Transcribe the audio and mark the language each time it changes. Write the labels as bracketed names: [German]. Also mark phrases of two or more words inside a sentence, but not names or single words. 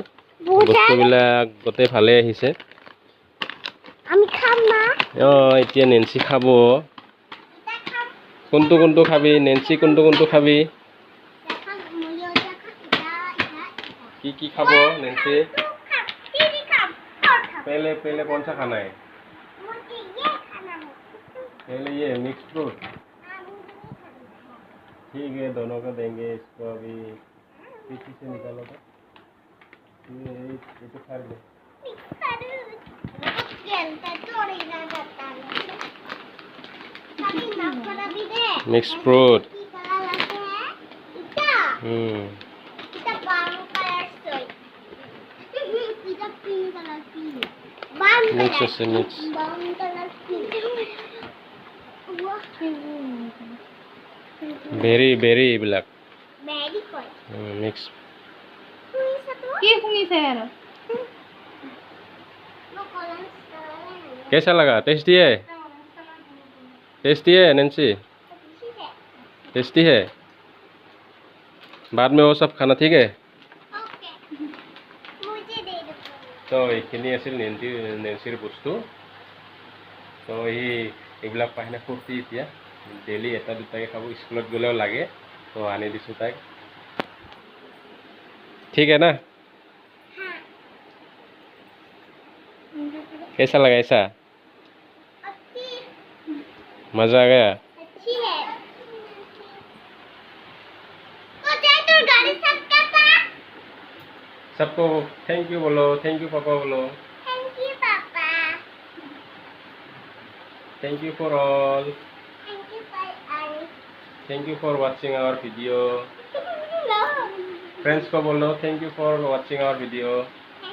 [Assamese] বস্তুবিলাক গোটেই ভালে আহিছে। আমি খাম না। এতিয়া নেন্সি খাব। কোনটো খাবি নেন্সি? কোনটো খাবি? কি খাব নেন্সি? [Hindi] पहले कौन सा खाना है? पहले ये [English] mix fruit. [Hindi] ठीक है, दोनों को देंगे। इसको अभी पीछे से निकालो तो ये तो खा ले। [English] mix fruit. [Assamese] मिक्स আছে मिक्स। বেৰি এইবিলাক মিক্স। কি শুনিছে আৰু? [Hindi] कैसा लगा? टेस्टी है? टेस्टी है नेंसी? टेस्टी है। बाद में वो सब खाना ठीक है। [Assamese] তো এইখিনি আছিল নেন্সিৰ বস্তু। তো এইবিলাক পাহিনা ফূৰ্তি এতিয়া ডেইলি এটা দুটাকে খাব, স্কুলত গ'লেও লাগে। তো আনি দিছোঁ তাইক। [Hindi] ठीक है ना? कैसा लगा? ऐसा मजा आ गया? सबको [English] thank you [Hindi] बोलो। [English] thank you [Hindi] पापा बोलो। [English] Thank you for all. Thank you for watching our video. Friends [Hindi] को बोलो [English] thank you for watching our video.